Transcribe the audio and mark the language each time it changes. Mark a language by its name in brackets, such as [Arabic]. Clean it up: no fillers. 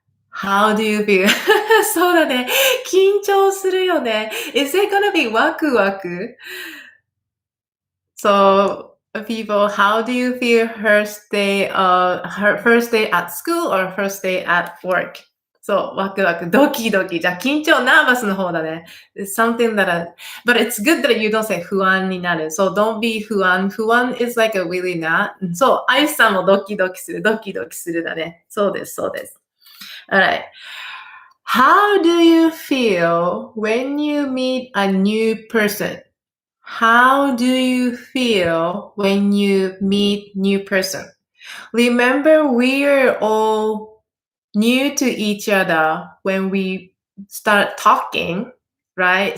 [Japanese] How do you feel? そうだね。緊張するよね。 [English] Is it gonna be ワクワク? So people, how do you feel first day at school or first day at work? [Japanese] そう、ワクワク、ドキドキ。じゃあ、緊張、ナーバスの方だね。 [English] It's something but it's good that you don't say 不安になる。 So don't be 不安。 不安 is like a really not. [Japanese] そう、アイスさんもドキドキする。ドキドキするだね。そうです、そうです。Alright. [English] How do you feel when you meet a new person? How do you feel when you meet new person? Remember, we are all new to each other when we start talking, right?